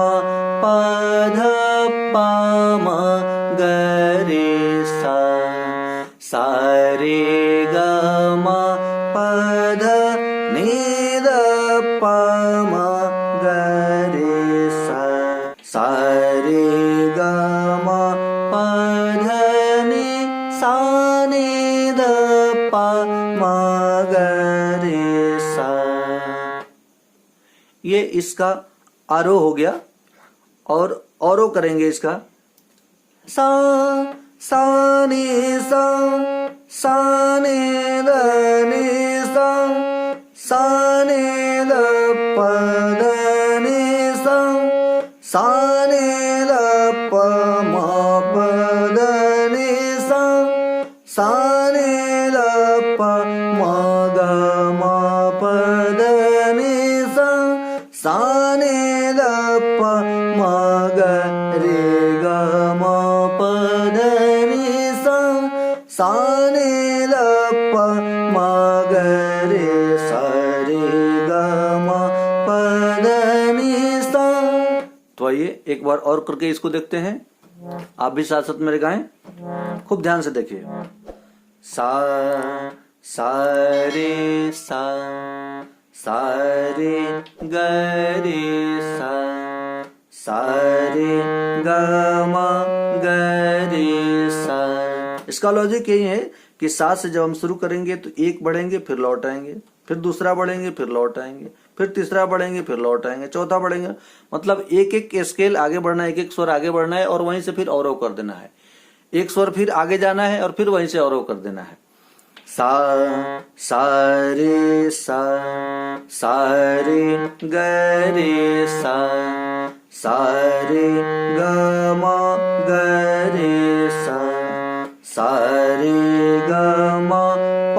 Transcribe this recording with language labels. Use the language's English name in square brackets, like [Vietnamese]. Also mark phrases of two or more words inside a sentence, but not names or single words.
[Hindi] प ध पा म ग रे सा रे ग म प ध नि ध पा म ग रे सा रे ग म प ध नि सा नि ध पा म ग रे सा। ये इसका आरोह हो गया। और अवरोह करेंगे इसका सा सा नि सा नि ध नि सा नि ध प ध नि सा नि ध प म प ध नि सा नि ध प म ग म प ध नि सा नि ध प म ग रे ग म प ध नि सा नि ध प म ग रे सा रे ग म प ध नि सा। तो आइए एक बार और करके इसको देखते हैं। आप भी साथ साथ मेरे गाएं, खूब ध्यान से देखिए। सा रे सा रे ग रे सा रे ग म ग रे सा। इसका लॉजिक यही है कि सा से जब हम शुरू करेंगे तो एक बढ़ेंगे फिर लौट आएंगे, फिर दूसरा बढ़ेंगे फिर लौट आएंगे, फिर तीसरा बढ़ेंगे फिर लौट आएंगे, चौथा बढ़ेंगे। मतलब एक एक स्केल आगे बढ़ना है, एक एक स्वर आगे बढ़ना है और वहीं से फिर अवरोह कर देना है। एक स्वर फिर आगे जाना है और फिर वहीं से अवरोह कर देना है। सा रे ग रे सा रे ग म ग सा रे ग म प